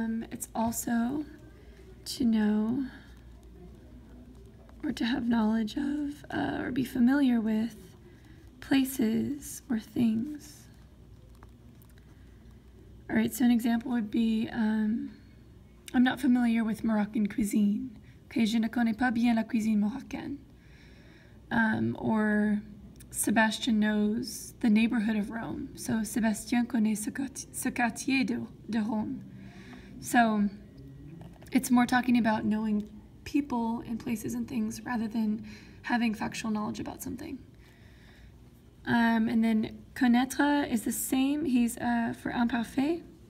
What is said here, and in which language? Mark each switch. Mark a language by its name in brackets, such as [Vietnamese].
[English] It's also to know or to have knowledge of or be familiar with places or things. All right, so an example would be, I'm not familiar with Moroccan cuisine. [French] Okay, je ne connais pas bien la cuisine marocaine. [English] Or Sebastian knows the neighborhood of Rome. [French] So Sébastien connaît ce quartier de Rome. [English] So it's more talking about knowing people and places and things rather than having factual knowledge about something. And then connaître is the same. He's for imparfait.